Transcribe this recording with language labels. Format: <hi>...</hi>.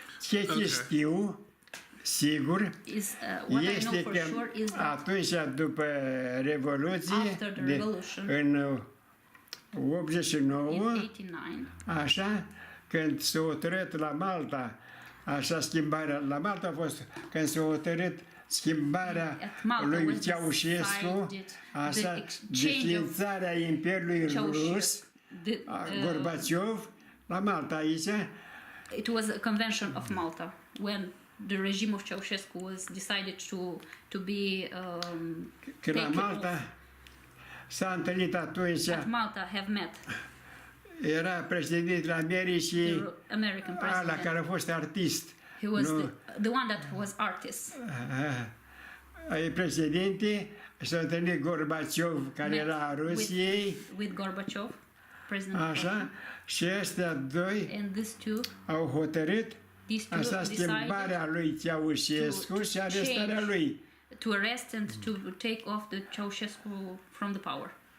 <ro>Ce știu, sigur, este că atunci, după Revoluție, în 89, așa, când s-a hotărât la Malta, așa schimbarea, la Malta a fost când s-a hotărât schimbarea lui Ceaușescu, așa, desființarea Imperiului Rus, Gorbaciov, la Malta aici.</ro> <en>It was a convention of Malta when the regime of Ceaușescu was decided to be</en> <ro>că la Malta s-a întâlnit atunci.</ro> <en>At Malta have met.</en> <ro>Era președintele Americii, ăla care a fost artist.</ro> <en>He was the one that was artist.</en> <ro>Președinte, s-a întâlnit Gorbaciov, care era a Rusiei.</ro> <en>With Gorbaciov, president.</en> <ro>Așa, și ăștia doi au hotărât așa schimbarea lui Ceaușescu și arestarea lui.</ro> <en>To arrest and to take off the Ceaușescu from the power.</en>